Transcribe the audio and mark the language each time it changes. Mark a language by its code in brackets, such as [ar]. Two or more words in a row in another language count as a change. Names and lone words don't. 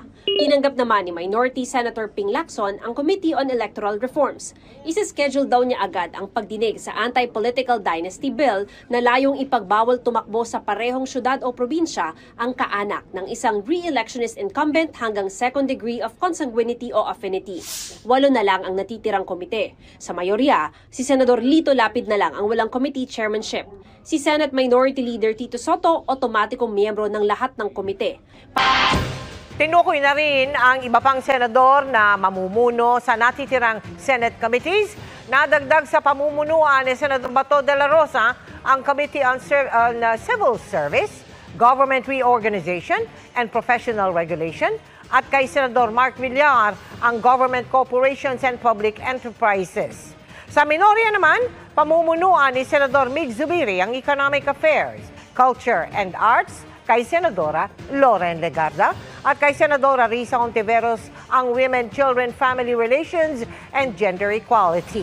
[tl] Tinanggap naman ni Minority Senator Ping Lacson ang Committee on Electoral Reforms. Isa-schedule daw niya agad ang pagdinig sa Anti-Political Dynasty Bill na layong ipagbawal tumakbo sa parehong syudad o probinsya ang kaanak ng isang [en] re-electionist incumbent [tl] hanggang [en] second degree of consanguinity [tl] o affinity. 8 na lang ang natitirang komite. Sa mayorya, si Senador Lito Lapid na lang ang walang [en] committee chairmanship. [tl] Si Senate Minority Leader Tito Soto, otomatikong miyembro ng lahat ng komite. Tinukoy na rin ang iba pang senador na mamumuno sa natitirang [en] Senate committees. [tl] Nadagdag sa pamumunuan ni Senador Bato de la Rosa ang Committee on Civil Service, Government Reorganization and Professional Regulation, at kay Senador Mark Villar ang Government Corporations and Public Enterprises. Sa minorya naman, pamumunuan ni Senador Mig Zubiri ang Economic Affairs, Culture and Arts, kay Senadora Loren Legarda at kay Senadora Risa Hontiveros ang Women, Children, Family Relations and Gender Equality.